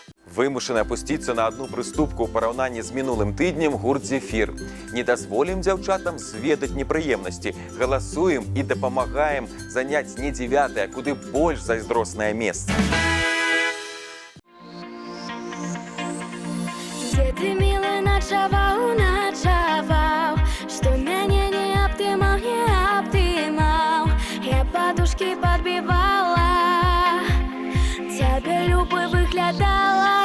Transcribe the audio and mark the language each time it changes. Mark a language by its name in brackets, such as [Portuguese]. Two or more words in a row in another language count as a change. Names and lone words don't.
[Belarusian] Вимушены опуститься на одну прыступку ў параўнанні з мінулым тыднем гурт «Зефір». Не дазволім дзяўчатам зведаць непрыемнасці. Галасуем і дапамагаем заняць не 9-е, а куды больш зайздроснае месца. [Russian] Где ты, милый, ночевал, ночевал, что меня не обдымал, не обдымал. Я подушки подбивала, тебе любовь выглядала.